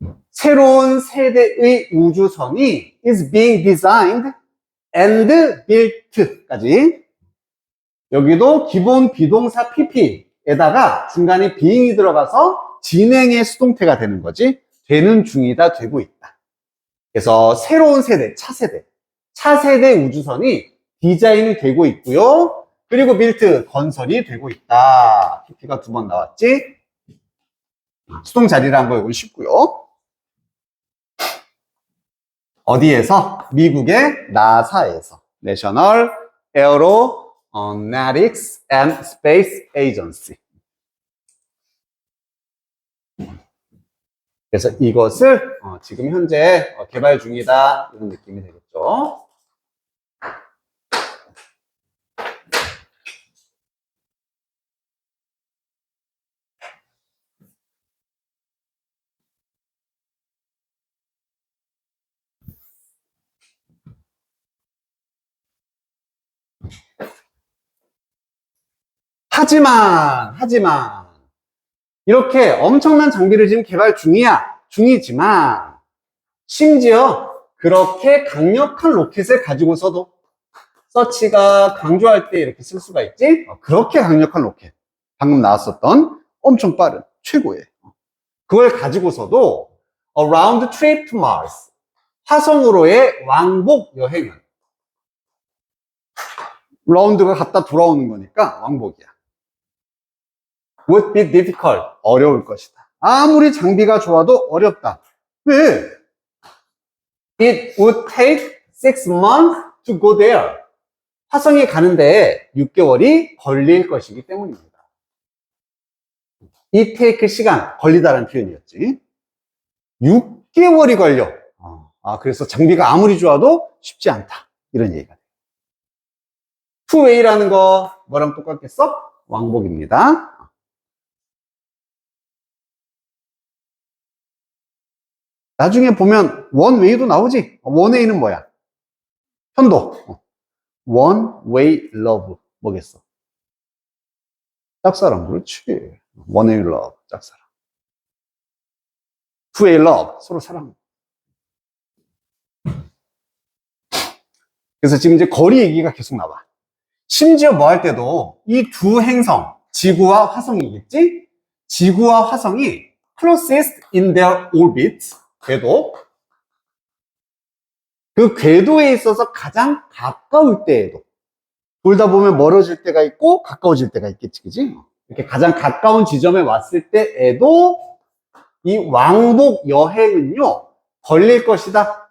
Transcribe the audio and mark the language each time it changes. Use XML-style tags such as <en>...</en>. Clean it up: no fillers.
<ko>새로운 세대의 우주선이</ko> <en>is being designed and built까지.</en> <ko>여기도 기본 비동사 pp에다가 중간에 being이 들어가서 진행의 수동태가 되는 거지. 되는 중이다, 되고 있다. 그래서 새로운 세대, 차세대 우주선이 디자인이 되고 있고요. 그리고 built, 건설이 되고 있다. pp가 두 번 나왔지. 수동 자리라는 거 이건 쉽고요. 어디에서? 미국의 나사에서.</ko> <en>National Aeronautics and Space Agency.</en> <ko>그래서 이것을 지금 현재 개발 중이다, 이런 느낌이 되겠죠. 하지만 이렇게 엄청난 장비를 지금 개발 중이지만 심지어 그렇게 강력한 로켓을 가지고서도, 서치가 강조할 때 이렇게 쓸 수가 있지. 그렇게 강력한 로켓, 방금 나왔었던 엄청 빠른 최고의, 그걸 가지고서도</ko> <en>a round trip to Mars,</en> <ko>화성으로의 왕복 여행은, 라운드가 갔다 돌아오는 거니까 왕복이야.</ko> <en>would be difficult,</en> <ko>어려울 것이다. 아무리 장비가 좋아도 어렵다. 왜?</ko> <en>It would take 6 months to go there.</en> <ko>화성에 가는데 6개월이 걸릴 것이기 때문입니다. It take 시간, 걸리다라는 표현이었지. 6개월이 걸려. 그래서 장비가 아무리 좋아도 쉽지 않다, 이런 얘기가 돼요. two way라는 거 뭐랑 똑같겠어? 왕복입니다. 나중에 보면 one way도 나오지. one way는 뭐야? 편도. one way love 뭐겠어? 짝사랑. 그렇지. one way love, 짝사랑. two way love, 서로 사랑. 그래서 지금 이제 거리 얘기가 계속 나와. 심지어 뭐 할 때도 이 두 행성, 지구와 화성이겠지? 지구와 화성이</ko> <en>closest in their orbit,</en> <ko>궤도. 그 궤도에 있어서 가장 가까울 때에도 돌다 보면 멀어질 때가 있고 가까워질 때가 있겠지, 그지? 이렇게 가장 가까운 지점에 왔을 때에도 이 왕복 여행은요 걸릴 것이다.</ko>